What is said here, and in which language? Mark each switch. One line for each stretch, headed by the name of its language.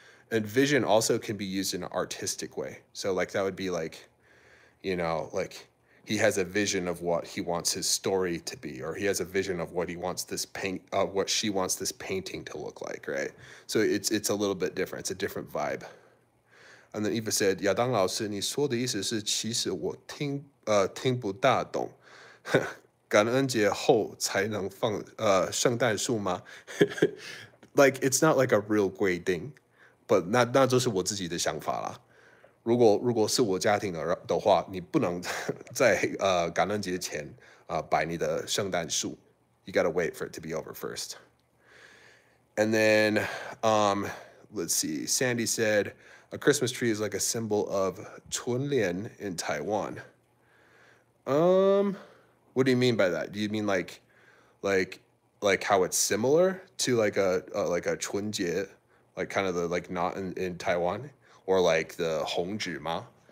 English: And vision also can be used in an artistic way. So like that would be like, you know, like he has a vision of what he wants his story to be, or he has a vision of what he wants what she wants this painting to look like, right? So it's a little bit different. It's a different vibe. And then Eva said,
Chinese: 亚当老师，你说的意思是，其实我听不大懂。感恩节后才能放圣诞树吗？
English: Like, it's not like a real
Chinese: 规定
English: but
Chinese: 那就是我自己的想法啦。如果是我家庭的话，你不能在感恩节前摆你的圣诞树。
English: You gotta wait for it to be over first. And then, let's see. Sandy said, a Christmas tree is like a symbol of
Chinese: 春联
English: in Taiwan. What do you mean by that? Do you mean like how it's similar to like a 春节, like kind of the like not in Taiwan, or like the
Chinese: 红纸吗?